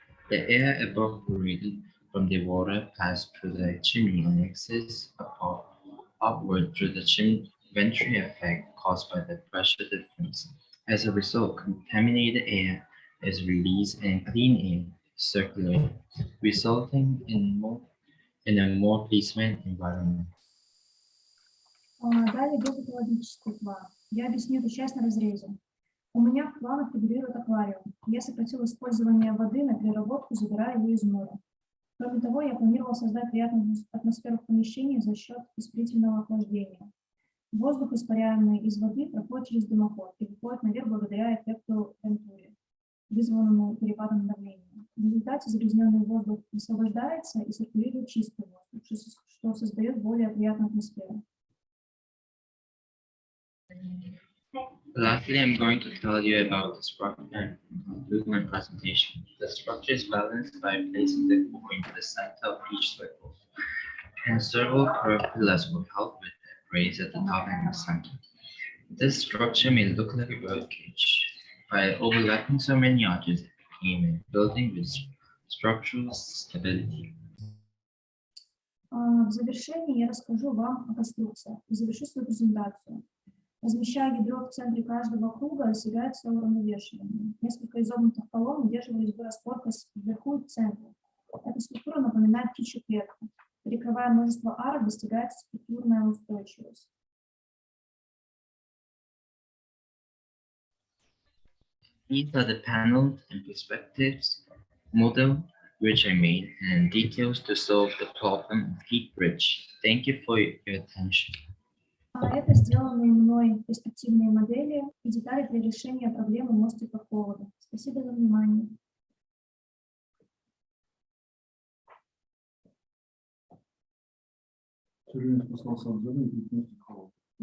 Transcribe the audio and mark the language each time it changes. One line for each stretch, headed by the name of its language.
English: The air evaporated from the water passed through the chimney and exits upward through the venturi effect caused by the pressure difference. As a result, contaminated air is released and clean air circulates, resulting in a more pleasant environment.
Russian: Далее геотехнологический план. Я объясню эту часть на разрезе. У меня в планах фигурирует аквариум. Я сократил использование воды на переработку, забирая ее из моря. Кроме того, я планировал создать приятную атмосферу в помещении за счет испарительного охлаждения. Воздух, испаряемый из воды, проходит через дымоход и выходит наверх благодаря эффекту вентури, вызванному перепадом давления. В результате загрязненный воздух высвобождается и циркулирует чистый воздух, что создает более приятную атмосферу.
English: Lastly, I'm going to tell you about the structure and conclude my presentation. The structure is balanced by placing the core into the center of each circle, and several curved pillars will help with the raise at the top and the center. This structure may look like a birdcage. By overlapping so many arches, it became a building with structural stability.
Russian: В завершении я расскажу вам о конструкциях и завершу свою презентацию. Размещая ядро в центре каждого круга, достигается уравновешивание. Несколько изогнутых колонн удерживали распорка вверху и в центре. Эта структура напоминает птичью клетку. Перекрывая множество арок, достигается структурная устойчивость.
English: These are the panels and perspectives model which I made and details to solve the problem of heat bridge. Thank you for your attention.
Russian: Это сделанные мной перспективные модели и детали для решения проблемы мостика холода. Спасибо за внимание. Все время спускался от земли и мостик холода.